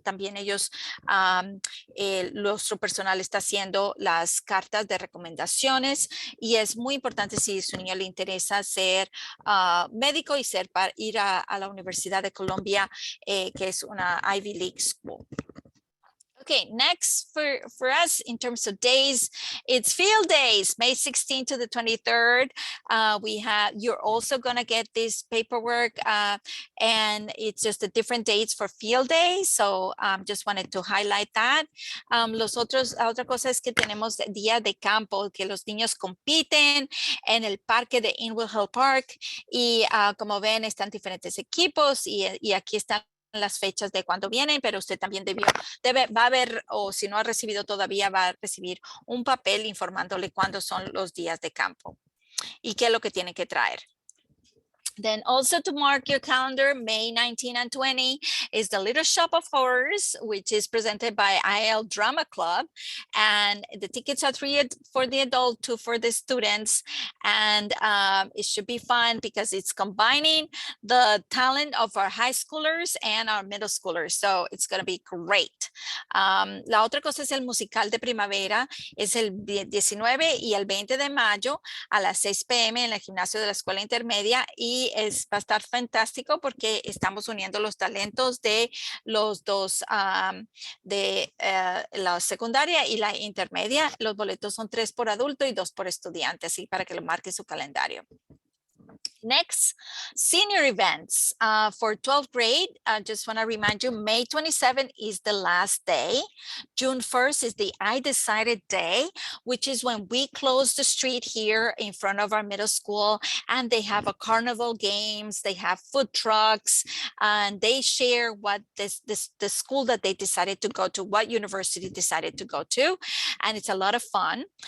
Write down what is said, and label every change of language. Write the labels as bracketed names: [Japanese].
[Spanish] También ellos, nuestro personal está haciendo las cartas de recomendaciones y es muy importante si a su niño le interesa ser médico y ser para ir a la Universidad de Columbia, que es una Ivy League School. [English] Okay, next for us in terms of days, it's field days, May 16th to the 23rd. You're also gonna get this paperwork and it's just the different dates for field days. So just wanted to highlight that. [Spanish] La otra cosa es que tenemos día de campo, que los niños compiten en el parque de Inwood Hill Park y como ven están diferentes equipos y aquí están las fechas de cuando vienen, pero usted también va a ver, o si no ha recibido todavía, va a recibir un papel informándole cuándo son los días de campo y qué es lo que tiene que traer. [English] Then also to mark your calendar, May 19 and 20 is the Little Shop of Horrors, which is presented by IAL Drama Club. And the tickets are $3 for the adult, $2 for the students. And it should be fun because it's combining the talent of our high schoolers and our middle schoolers. So it's going to be great. [Spanish] La otra cosa es el musical de primavera. Es el 19 y el 20 de mayo a las 6 p.m. en el gimnasio de la escuela intermedia y va a estar fantástico porque estamos uniendo los talentos de los dos, de la secundaria y la intermedia. Los boletos son 3 por adulto y 2 por estudiante, así para que lo marque en su calendario. [English] Next, senior events. For 12th grade, I just want to remind you, May 27th is the last day. June 1st is the I Decided Day, which is when we close the street here in front of our middle school, and they have a carnival games, they have food trucks, and they share what the school that they decided to go to, what university decided to go to, and it's a lot of fun.